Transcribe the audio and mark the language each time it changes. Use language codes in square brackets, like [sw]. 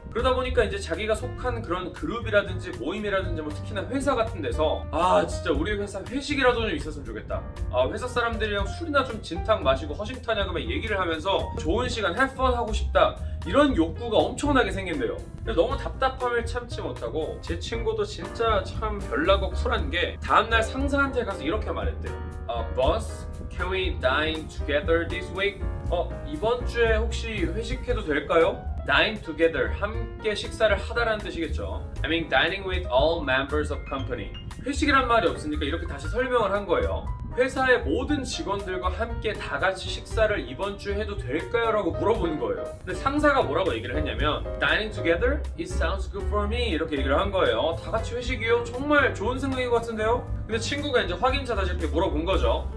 [ko] 그러다 보니까 이제 자기가 속한 그런 그룹이라든지 모임이라든지 뭐 특히나 회사 같은 데서 아 진짜 우리 회사 회식이라도 좀 있었으면 좋겠다. 아 회사 사람들이랑 술이나 좀 진탕 마시고 허심탄회하게 막 얘기를 하면서 좋은 시간 [en] have fun [ko] 하고 싶다. 이런 욕구가 엄청나게 생긴대요. 너무 답답함을 참지 못하고 제 친구도 진짜 참 별나고 쿨한 게 다음날 상사한테 가서 이렇게 말했대요. [en] Boss, can we dine together this week? [ko] 이번 주에 혹시 회식해도 될까요? [en] Dine together, [ko] 함께 식사를 하다라는 뜻이겠죠. [en] I mean dining with all members of company. [ko] 회식이란 말이 없으니까 이렇게 다시 설명을 한 거예요. 회사의 모든 직원들과 함께 다 같이 식사를 이번 주에 해도 될까요? 라고 물어보는 거예요. 근데 상사가 뭐라고 얘기를 했냐면 [en] Dining together? It sounds good for me [ko] 이렇게 얘기를 한 거예요. 다 같이 회식이요? 정말 좋은 생각인 것 같은데요? 근데 친구가 이제 확인차 다시 이렇게 물어본 거죠.